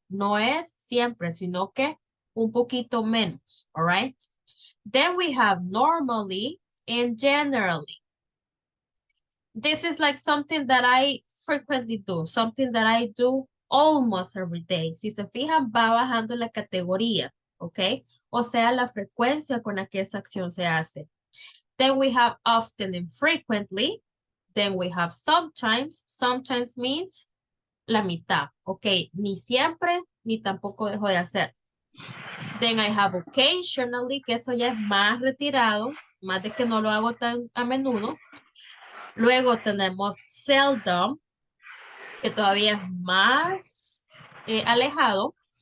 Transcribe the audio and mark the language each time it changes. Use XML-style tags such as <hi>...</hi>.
<es>No es siempre, sino que un poquito menos,</es> <en>all right? Then we have normally and generally. This is like something that I frequently do, something that I do almost every day.</en> <es>Si se fijan, va bajando la categoría, ¿ok? O sea, la frecuencia con la que esa acción se hace.</es> <en>Then we have often and frequently. Then we have sometimes. Sometimes means</en> <es>la mitad. Ok, ni siempre, ni tampoco dejo de hacer.</es> <en>Then I have occasionally,</en> <es>que eso ya es más retirado, más de que no lo hago tan a menudo. Luego tenemos seldom, que todavía es más alejado.</es>